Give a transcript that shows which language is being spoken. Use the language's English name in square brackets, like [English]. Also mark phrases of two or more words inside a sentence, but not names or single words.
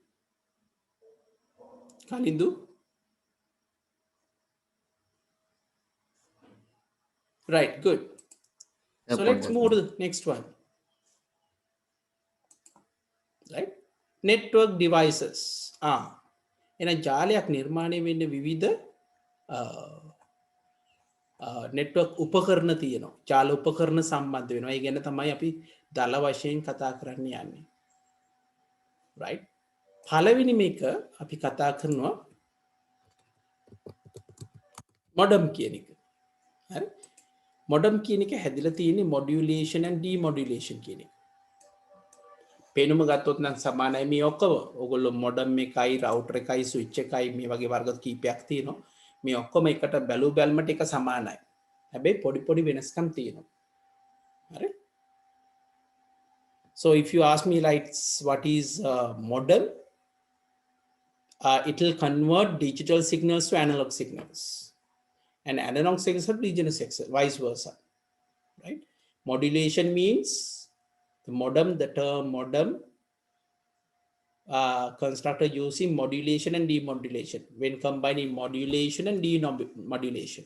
[Sinhala] කලින්දු? [English] Right, good. So let's move to the next one. Right? Network devices. [Sinhala] එහෙනම් ජාලයක් නිර්මාණය වෙන්න විවිධ network උපකරණ තියෙනවා. ජාල උපකරණ සම්බන්ධ වෙනවා. ඒ ගැන තමයි අපි දල වශයෙන් කතා කරන්න යන්නේ. Right? පළවෙනි මේක අපි කතා කරනවා modem කියන එක. හරි? modem කියන එක හැදිලා තියෙන්නේ [English] modulation and demodulation [Sinhala] කියන එක. පේනුම ගත්තොත් නම් සමානයි මේ ඔක්කොම. ඕගොල්ලෝ modem එකයි router එකයි switch එකයි මේ වගේ වර්ග කීපයක් තියෙනවා. මේ ඔක්කොම එකට බැලුමට එක සමානයි. හැබැයි පොඩි පොඩි වෙනස්කම් තියෙනවා. හරි? [English] So if you ask me like what is modem, it will convert digital signals to analog signals. And analog signals are digital signals, vice versa, right? Modulation means the modem, the term modem constructed using modulation and demodulation when combining modulation and demodulation.